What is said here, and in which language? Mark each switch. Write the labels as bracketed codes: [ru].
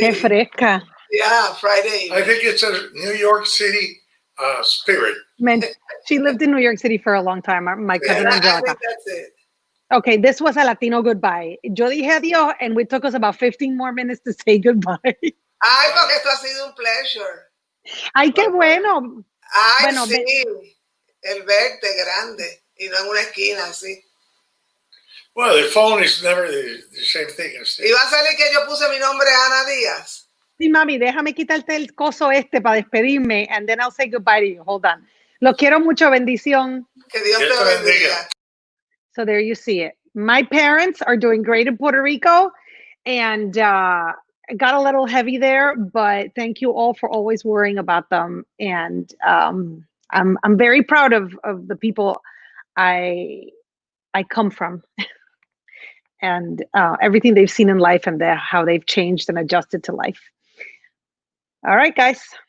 [es] Qué fresca. [en] Yeah, Friday. I think it's a New York City spirit. Man, she lived in New York City for a long time. My cousin Angelica. I think that's it. Okay, this was a Latino goodbye. [es] Yo dije adiós, [en] and it took us about 15 more minutes to say goodbye. [es] Ay, porque esto ha sido un pleasure. Ay, qué bueno. Ay, bueno, sí. El verte grande y no en una esquina así. [en] Well, the phone is never the same thing. [es] Y va a salir que yo puse mi nombre Ana Díaz. Sí, mami, déjame quitarte el coso para despedirme, [en] and then I'll say goodbye to you. Hold on. [es] Los quiero mucho, bendición. Que Dios te bendiga. [en] So there you see it. My parents are doing great in Puerto Rico, and it got a little heavy there, but thank you all for always worrying about them. And I'm very proud of the people I come from and everything they've seen in life and how they've changed and adjusted to life. All right, guys.